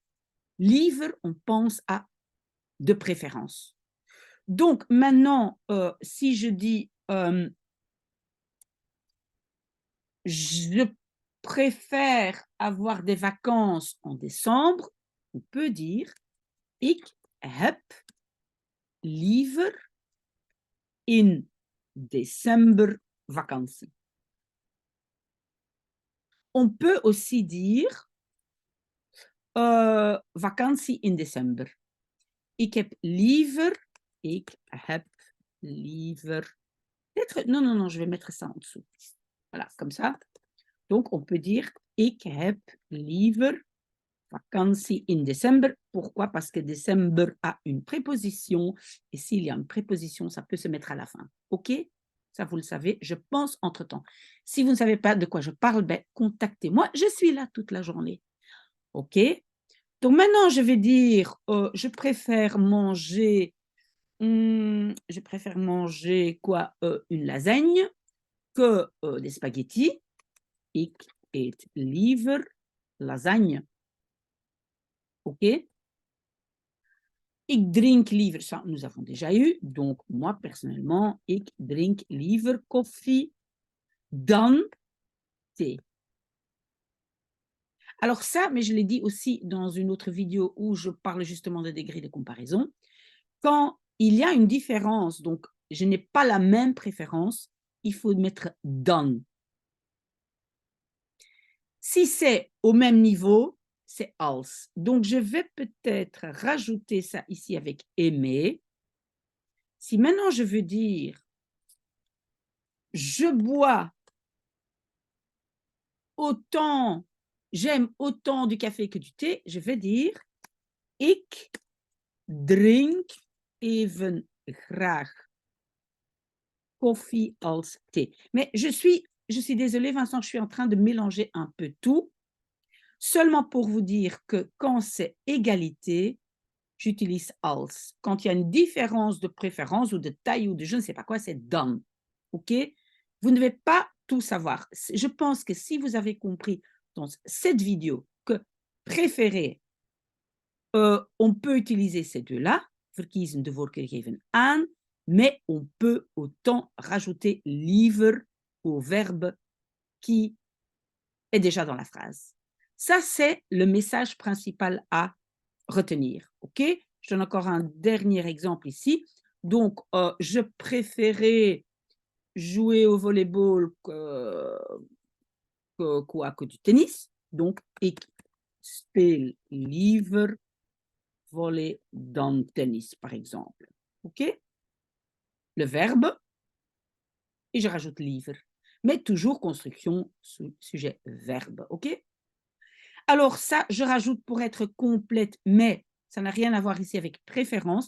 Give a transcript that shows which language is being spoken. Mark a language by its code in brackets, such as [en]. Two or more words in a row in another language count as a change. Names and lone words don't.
[fr] Liever, on pense à de préférence. Donc, maintenant, si je dis je préfère avoir des vacances en décembre, on peut dire [nl] ik heb liever in december vakantie. [fr] On peut aussi dire [nl] vakantie in december. Ik heb liever. [fr] Non, je vais mettre ça en dessous. Voilà, comme ça. Donc, on peut dire [nl] ik heb liever vakantie in december. [fr] Pourquoi? Parce que december a une préposition. Et s'il y a une préposition, ça peut se mettre à la fin. OK? Ça, vous le savez, je pense entre-temps. Si vous ne savez pas de quoi je parle, ben, contactez-moi. Je suis là toute la journée. OK? Donc maintenant, je vais dire, je préfère manger quoi? Une lasagne que, des spaghettis. [nl] Ik eet liever lasagne. [en] OK? [nl] Ik drink liever, [fr] ça nous avons déjà eu, donc moi personnellement, [nl] ik drink liever koffie dan thee. [fr] Alors ça, mais je l'ai dit aussi dans une autre vidéo où je parle justement de degrés de comparaison, quand il y a une différence, donc je n'ai pas la même préférence, il faut mettre dan. Si c'est au même niveau, c'est als. Donc je vais peut-être rajouter ça ici avec aimer. Si maintenant je veux dire je bois autant, j'aime autant du café que du thé, je vais dire [nl] ik drink even graag koffie als thee. [fr] Mais je suis désolée, Vincent, je suis en train de mélanger un peu tout, seulement pour vous dire que quand c'est égalité, j'utilise als. Quand il y a une différence de préférence ou de taille ou de je ne sais pas quoi, c'est dan. OK? Vous ne devez pas tout savoir. Je pense que si vous avez compris dans cette vidéo que préférer, on peut utiliser ces deux-là, [nl] verkiezen de voorkeur geven aan, [fr] mais on peut autant rajouter liever au verbe qui est déjà dans la phrase. Ça, c'est le message principal à retenir. OK? Je donne encore un dernier exemple ici. Donc, je préférais jouer au volleyball que du tennis. Donc, [nl] ik speel liever volley dan tennis, [fr] par exemple. [en] OK? [fr] Le verbe, et je rajoute liever. Mais toujours construction, sujet, verbe. OK? Alors ça, je rajoute pour être complète, mais ça n'a rien à voir ici avec préférence.